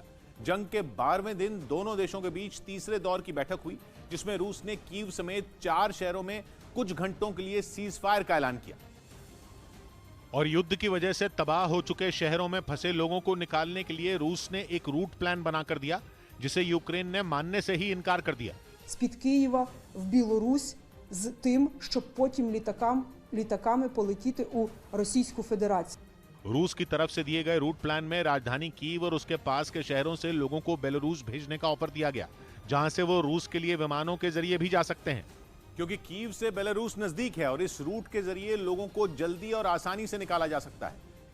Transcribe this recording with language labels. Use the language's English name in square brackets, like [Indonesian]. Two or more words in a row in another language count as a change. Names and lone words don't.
[Hindi] जंग के 12वें दिन दोनों देशों के बीच तीसरे दौर की बैठक हुई, जिसमें रूस ने कीव समेत 4 शहरों में कुछ घंटों के लिए [English] cease fire [Hindi] का ऐलान किया। और युद्ध की वजह से तबाह हो चुके शहरों में फंसे लोगों को निकालने के लिए रूस ने एक [English] route plan [Hindi] बनाकर दिया, जिसे यूक्रेन ने मानने से ही इनकार कर दिया। [Ukrainian] з-під Києва в Білорусь з тим, щоб потім літаками полетіти у Російську Федерацію. [Hindi] रूस की तरफ से दिए गए [English] route plan [Hindi] में राजधानी कीव और उसके पास के शहरों से लोगों को बेलारूस भेजने का ऑफर दिया गया, जहां से वो रूस के लिए विमानों के जरिए भी जा सकते हैं, क्योंकि कीव से बेलारूस नजदीक है और इस रूट के जरिए लोगों को जल्दी और आसानी से निकाला जा सकता है।